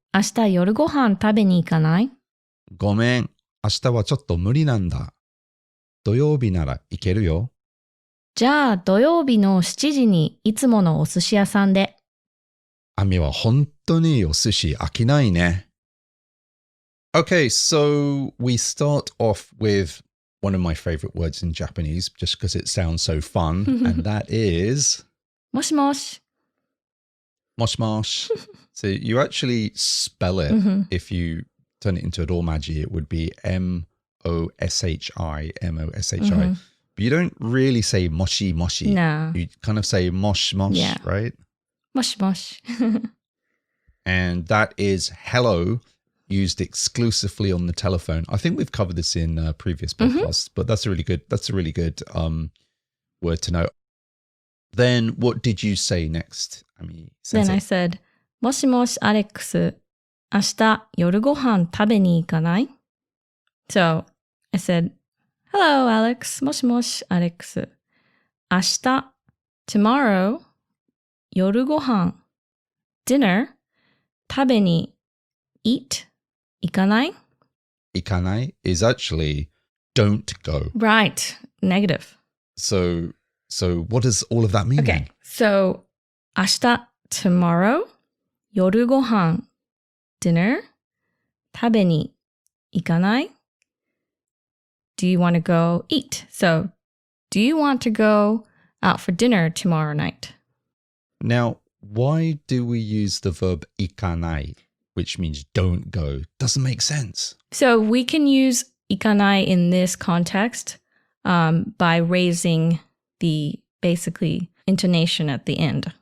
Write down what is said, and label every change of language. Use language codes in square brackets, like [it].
[ja] 明日夜ご飯食べに行かない？ごめん。明日はちょっと無理なんだ。土曜日なら行けるよ。じゃあ土曜日の7時にいつものお寿司屋さんで。アミは本当にお寿司飽きないね。 [en] Okay, so we start off with one of my favorite words in Japanese, just because it sounds so fun, and that is... [ja] もしもし。もしもし. [en] So you actually spell it. If you turn it into a romaji, it would be M-O-S-H-I, M-O-S-H-I. But you don't really say moshi moshi. No. You kind of say mosh mosh, right? [ja] もしもし。 [en] And that is hello, used exclusively on the telephone. I think we've covered this in previous podcasts, but that's a really good word to know. Then what did you say next, Ami Sensei? Then I said, [ja] もしもしアレックス、明日夜ご飯食べに行かない? [en] So I said, hello Alex, [ja] もしもしアレックス。明日 [en] tomorrow [ja] 夜ご飯 [en] dinner [ja] 食べに [en] eat [ja] 行かない? 行かない [en] is actually don't go. Right, negative. So what does all of that mean? Okay, so [ja] 明日 [en] tomorrow [ja] 夜ご飯 [en] dinner [ja] 食べに行かない? [en] Do you want to go eat? So, do you want to go out for dinner tomorrow night? Now, why do we use the verb ikanai, which means don't go? Doesn't make sense. So, we can use ikanai in this context by raising the basically intonation at the end.